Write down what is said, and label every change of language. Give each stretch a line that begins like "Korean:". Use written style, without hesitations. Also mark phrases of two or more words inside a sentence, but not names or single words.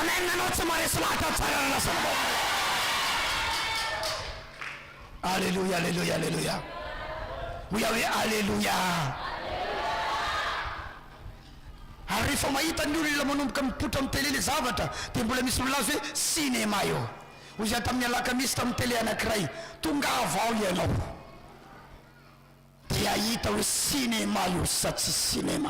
Malagasy: amen nanao tsy maresy lahatra tsara lasana.
French: Alléluia, alléluia, alléluia. Oui, oui, alléluia.
Malagasy: Ary rehefa mahita ny olona manomboka mipotra amin'ny télé le zavatra dia mbola misy milaza hoe cinéma io. Hoy zay tamin'ny alakamisy tamin'ny télé anankiray, tonga avao ianao dia hita hoe cinéma io sa tsy cinéma.